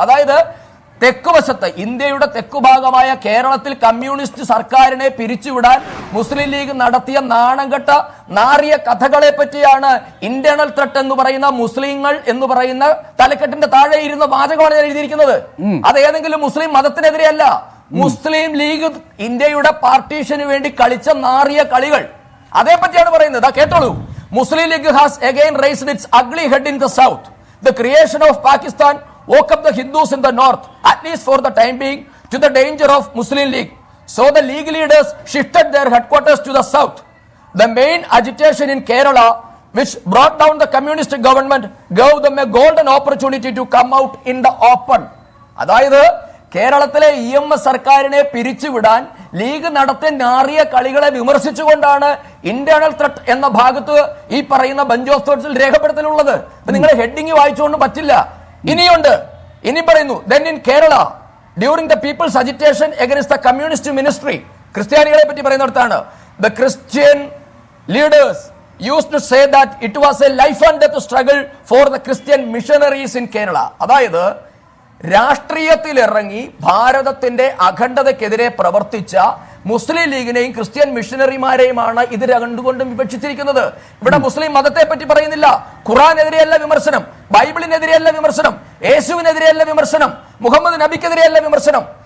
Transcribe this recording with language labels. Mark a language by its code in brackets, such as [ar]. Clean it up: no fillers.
[ml] അതായത് തെക്കുവശത്ത്, ഇന്ത്യയുടെ തെക്കുഭാഗമായ കേരളത്തിൽ കമ്മ്യൂണിസ്റ്റ് സർക്കാരിനെ പിരിച്ചുവിടാൻ മുസ്ലിം ലീഗ് നടത്തിയ നാണംകെട്ട നാറിയ കഥകളെ പറ്റിയാണ് ഇന്റേണൽ ത്രെട്ട് എന്ന് പറയുന്ന മുസ്ലിങ്ങൾ എന്ന് പറയുന്ന തലക്കെട്ടിന്റെ താഴെ ഇരുന്ന വാചകമാണ് ഞാൻ എഴുതിയിരിക്കുന്നത്. അത് ഏതെങ്കിലും മുസ്ലിം മതത്തിനെതിരെ അല്ല. മുസ്ലിം ലീഗ് ഇന്ത്യയുടെ പാർട്ടീഷന് വേണ്ടി കളിച്ച നാറിയ കളികൾ, അതേപറ്റിയാണ് പറയുന്നത്. കേട്ടോളൂ. [en] Muslim League has again raised its ugly head in the south. The creation of Pakistan woke up the Hindus in the north, at least for the time being, to the danger of Muslim League. So the League leaders shifted their headquarters to the south. The main agitation in Kerala, which brought down the communist government, gave them a golden opportunity to come out in the open. [ml] അതായത് കേരളത്തിലെ EMS സർക്കാരിനെ പിരിച്ചുവിടാൻ league നടത്തിയ നാറിയ കളികളെ വിമർശിച്ചുകൊണ്ടാണ് internal threat എന്ന ഭാഗത്ത് ഈ പറയുന്ന bunch of തോട്ട്സിൽ രേഖപ്പെടുത്തലുള്ളത്. നിങ്ങൾ ഹെഡിങ് വായിച്ചുകൊണ്ട് പറ്റില്ല. ഇനിയുണ്ട്. ഇനി പറയുന്നു, [en] then in Kerala during the people's agitation against the communist ministry, [ml] ക്രിസ്ത്യാനികളെ പറ്റി പറയുന്നിടത്താണ്, [en] the Christian leaders used to say that it was a life and death struggle for the Christian missionaries in Kerala. [ml] അതായത് രാഷ്ട്രീയത്തിൽ ഇറങ്ങി ഭാരതത്തിന്റെ അഖണ്ഡതയ്ക്കെതിരെ പ്രവർത്തിച്ച മുസ്ലിം ലീഗിനെയും Christian മിഷനറിമാരെയുമാണ് ഇത് രണ്ടുകൊണ്ടും വിവക്ഷിച്ചിരിക്കുന്നത്. ഇവിടെ മുസ്ലിം മതത്തെ പറ്റി പറയുന്നില്ല. ഖുറാനെതിരെയല്ല വിമർശനം, ബൈബിളിനെതിരെയല്ല വിമർശനം, യേശുവിനെതിരെയല്ല വിമർശനം, മുഹമ്മദ് നബിക്കെതിരെയല്ല വിമർശനം.